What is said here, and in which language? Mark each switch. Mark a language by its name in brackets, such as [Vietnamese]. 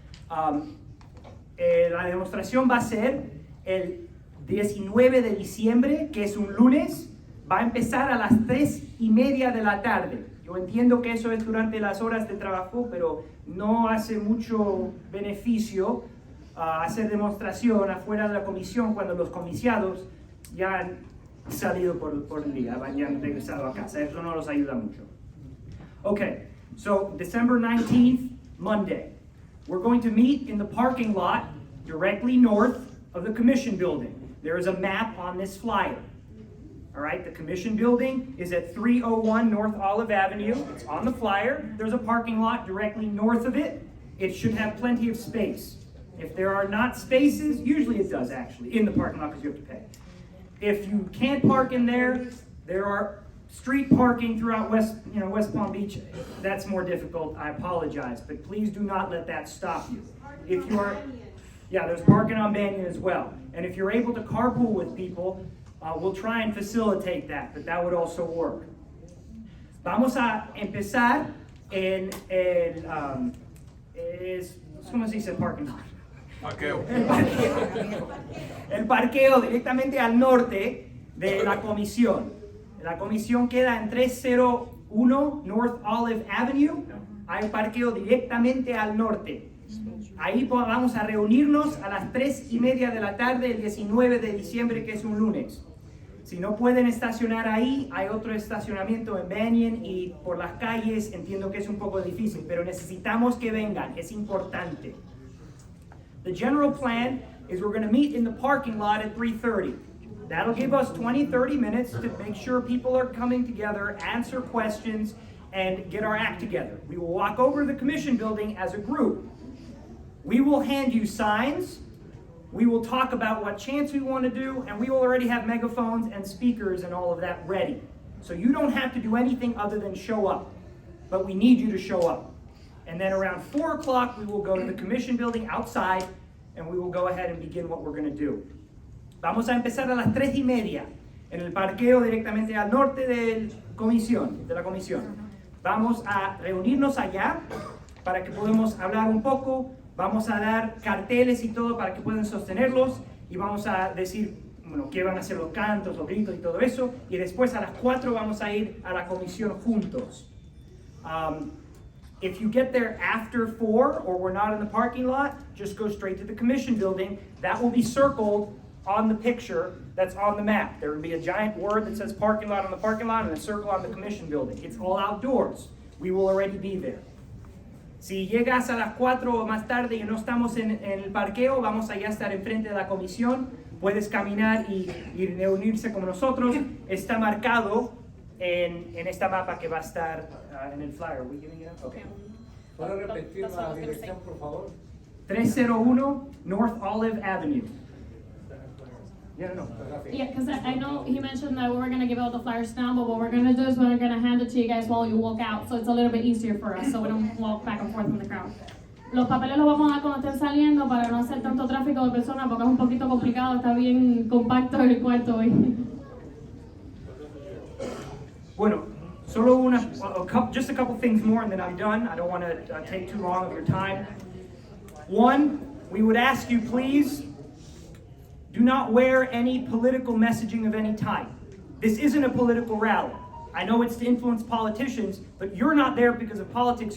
[Spanish] La demostración va a ser el 19 de diciembre, que es un lunes, va a empezar a las 3:30 de la tarde. Yo entiendo que eso es durante las horas de trabajo, pero no hace mucho beneficio hacer demostración afuera de la comisión cuando los comiciados ya han salido por el día, ya han regresado a casa. Eso no los ayuda mucho. [English] Okay, so December 19th, Monday. We're going to meet in the parking lot directly north of the Commission building. There is a map on this flyer. All right, the Commission building is at 301 North Olive Avenue. It's on the flyer. There's a parking lot directly north of it. It should have plenty of space. If there are not spaces, usually it does actually, in the parking lot because you have to pay. If you can't park in there, there are street parking throughout West Palm Beach. That's more difficult. I apologize, but please do not let that stop you. If you are, there's parking on Banyan as well. And if you're able to carpool with people, we'll try and facilitate that, but that would also work. [Spanish] Vamos a empezar en ¿cómo se dice parking lot? Parqueo. El parqueo directamente al norte de la comisión. La comisión queda en 301 North Olive Avenue. Hay parqueo directamente al norte. Ahí vamos a reunirnos a las 3:30 de la tarde el 19 de diciembre, que es un lunes. Si no pueden estacionar ahí, hay otro estacionamiento en Banyan y por las calles. Entiendo que es un poco difícil, pero necesitamos que vengan. Es importante. [English] The general plan is we're going to meet in the parking lot at 3:30. That'll give us 20-30 minutes to make sure people are coming together, answer questions, and get our act together. We will walk over to the Commission building as a group. We will hand you signs. We will talk about what chants we want to do, and we will already have megaphones and speakers and all of that ready. So you don't have to do anything other than show up. But we need you to show up. And then around 4 o'clock, we will go to the Commission building outside, and we will go ahead and begin what we're going to do. [Spanish] Vamos a empezar a las 3:30 en el parqueo directamente al norte de la comisión. Vamos a reunirnos allá para que podamos hablar un poco. Vamos a dar carteles y todo para que puedan sostenerlos y vamos a decir, qué van a hacer los cantos, los gritos y todo eso. Y después a las 4 vamos a ir a la comisión juntos. [English] If you get there after 4 or we're not in the parking lot, just go straight to the Commission building. That will be circled on the picture that's on the map. There would be a giant word that says parking lot on the parking lot and a circle on the commission building. It's all outdoors. We will already be there. [Spanish] Si llegas a las 4 o más tarde y no estamos en el parqueo, vamos allá a estar enfrente de la comisión. Puedes caminar y reunirse con nosotros. Está marcado en esta mapa que va a estar en el flyer. [English] ¿We giving it out? Okay. [Spanish] ¿Puede repetir la dirección, por favor? [English] 301 North Olive Avenue. Yeah, no. Yeah, because I know he mentioned that we were going to give out the flyers now, but what we're going to do is we're going to hand it to you guys while you walk out, so it's a little bit easier for us, so we don't walk back and forth in the crowd. [Spanish] Los papeles los vamos a dar cuando estén saliendo para no hacer tanto tráfico de personas, porque es un poquito complicado, está bien compacto el cuarto hoy. Bueno, solo [English] just a couple things more and then I'm done. I don't want to take too long of your time. One, we would ask you please, do not wear any political messaging of any type. This isn't a political rally. I know it's to influence politicians, but you're not there because of politics.